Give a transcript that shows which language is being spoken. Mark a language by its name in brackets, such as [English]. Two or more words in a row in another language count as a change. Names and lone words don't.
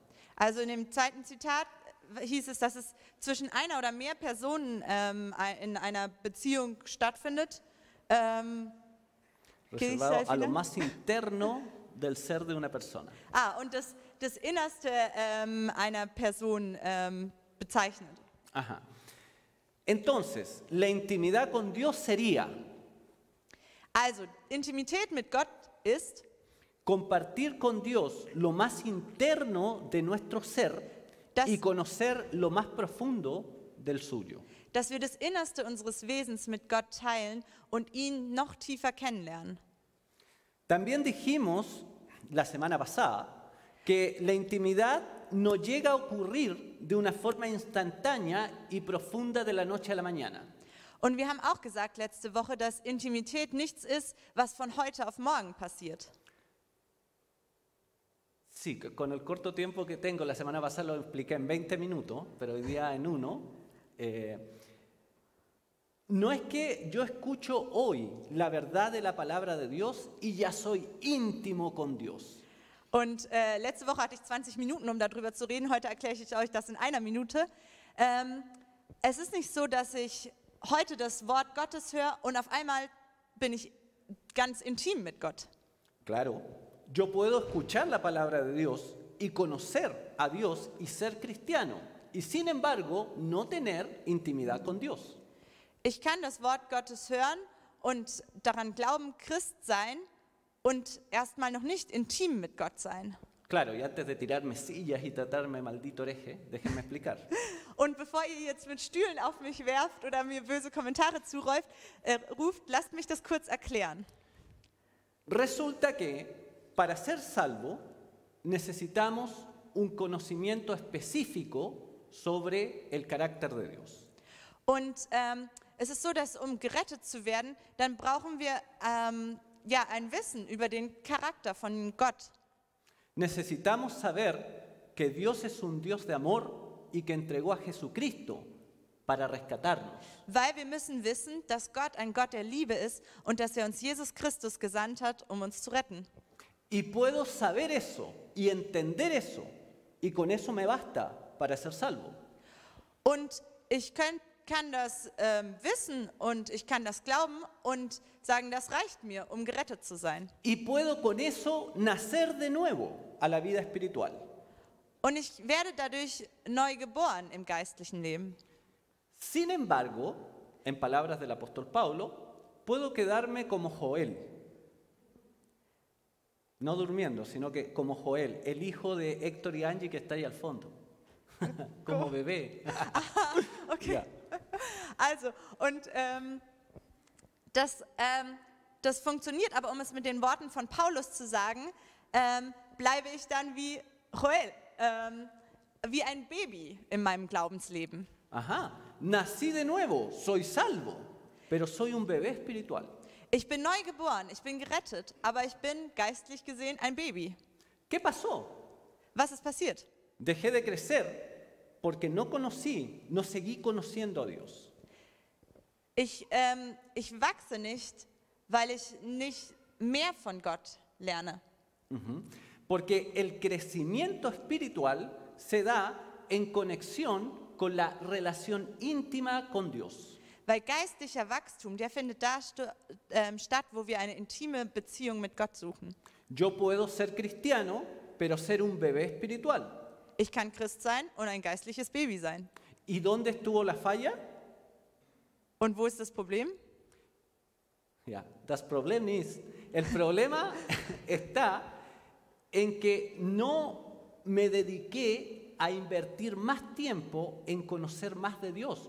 [German] Also in dem zweiten Zitat hieß es, dass es zwischen einer oder mehr Personen in einer Beziehung stattfindet. [Spanish] Reservado a lo más interno del ser de una persona. [German] Und das Innerste einer Person bezeichnet. [Spanish] Ajá. Entonces, la intimidad con Dios sería [German] Also, Intimität mit Gott ist, [Spanish] compartir con Dios lo más interno de nuestro ser [German] Das- [Spanish] y conocer lo más profundo del suyo. [German] dass wir das Innerste unseres Wesens mit Gott teilen und ihn noch tiefer kennenlernen. [Spanish] También dijimos la semana pasada que la intimidad no llega a ocurrir de una forma instantánea y profunda de la noche a la mañana. [German] Und wir haben auch gesagt letzte Woche, dass Intimität nichts ist, was von heute auf morgen passiert. [Spanish] Sí, con el corto tiempo que tengo, la semana pasada lo expliqué en 20 minutos, pero hoy día en uno. No es que yo escucho hoy la verdad de la palabra de Dios y ya soy íntimo con Dios. [German] Und letzte Woche hatte ich 20 Minuten, um darüber zu reden. Heute erkläre ich euch das in einer Minute. Es ist nicht so, dass ich heute das Wort Gottes höre und auf einmal bin ich ganz intim mit Gott. [Spanish] Claro, yo puedo escuchar la palabra de Dios y conocer a Dios y ser cristiano, y sin embargo no tener intimidad con Dios. [German] Ich kann das Wort Gottes hören und daran glauben, Christ sein und erstmal noch nicht intim mit Gott sein. [Spanish] Claro, y antes de tirarme sillas y tratarme maldito hereje, déjenme explicar. [German] Und bevor ihr jetzt mit Stühlen auf mich werft oder mir böse Kommentare ruft, lasst mich das kurz erklären. [Spanish] Resulta que para ser salvo necesitamos un conocimiento específico sobre el carácter de Dios. [German] Und es ist so, dass um gerettet zu werden, dann brauchen wir ein Wissen über den Charakter von Gott. [Spanish] Necesitamos saber que Dios es un Dios de amor y que entregó a Jesucristo para rescatarnos. [German] Weil wir müssen wissen, dass Gott ein Gott der Liebe ist und dass er uns Jesus Christus gesandt hat, um uns zu retten. [Spanish] Y puedo saber eso y entender eso, y con eso me basta para ser salvo. [German] Und ich kann das wissen und ich kann das glauben und sagen, das reicht mir, um gerettet zu sein. [Spanish] Y puedo con eso nacer de nuevo a la vida espiritual. [German] Und ich werde dadurch neu geboren im geistlichen Leben. [Spanish] Sin embargo, en palabras del apóstol Pablo, puedo quedarme como Joel. No durmiendo, sino que como Joel, el hijo de Héctor y Angie que está ahí al fondo. Como bebé. [German] Okay. Ja. Also, und das funktioniert, aber um es mit den Worten von Paulus zu sagen, bleibe ich dann wie Joel, wie ein Baby in meinem Glaubensleben. [Spanish] Ajá, nací de nuevo, soy salvo, pero soy un bebé espiritual. [German] Ich bin neu geboren, ich bin gerettet, aber ich bin geistlich gesehen ein Baby. [Spanish] ¿Qué pasó? [German] Was ist passiert? [Spanish] Dejé de crecer porque no seguí conociendo a Dios. [German] Ich wachse nicht, weil ich nicht mehr von Gott lerne. [Spanish] Porque el crecimiento espiritual se da en conexión con la relación íntima con Dios. [German] Weil geistlicher Wachstum, der findet da statt, wo wir eine intime Beziehung mit Gott suchen. [Spanish] Yo puedo ser cristiano, pero ser un bebé espiritual. [German] Ich kann Christ sein und ein geistliches Baby sein. [Spanish] ¿Y dónde estuvo la falla? [German] Und wo ist das Problem? Ja, das Problem ist, [Spanish] el problema está en que no me dediqué a invertir más tiempo en conocer más de Dios.